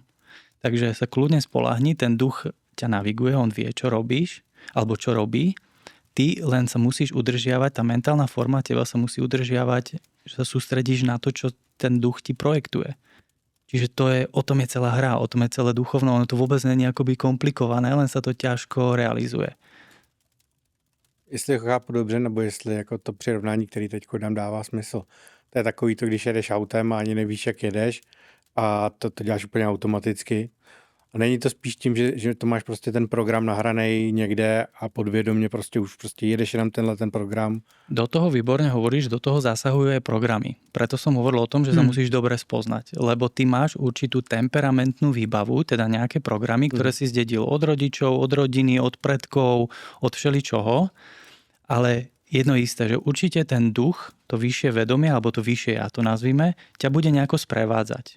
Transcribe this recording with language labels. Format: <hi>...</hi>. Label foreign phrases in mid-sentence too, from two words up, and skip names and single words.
<sk>Takže sa kľudne spoľahni, ten duch ťa naviguje, on vie, čo robíš, alebo čo robí. Ty len sa musíš udržiavať, tá mentálna forma teba sa musí udržiavať, že sa sústredíš na to, čo ten duch ti projektuje. Čiže o tom je celá hra, o tom je celé duchovno, ono to vôbec nie je akoby komplikované, len sa to ťažko realizuje.</sk> <cs>Jestli ho chápu dobře, nebo jestli jako to přirovnání, který teď nám dává smysl. To je takový to, když jedeš autem a ani nevíš, jak jedeš a to děláš úplně automaticky. A není to spíš tím, že to máš prostě ten program nahranej někde a podvědomě už jedeš jenom ten program.</cs> <sk>Do toho výborne hovoríš, do toho zasahujú aj programy. Preto som hovoril o tom, že sa musíš dobre spoznať. Lebo ty máš určitú temperamentnú výbavu, teda nejaké programy, ktoré si zdedil od rodičov, od rodiny, od predkov, od všeličoho. Ale jedno isté, že určite ten duch, to vyššie vedomie, alebo to vyššie ja to nazvime, ťa bude nejako sprevádzať.</sk>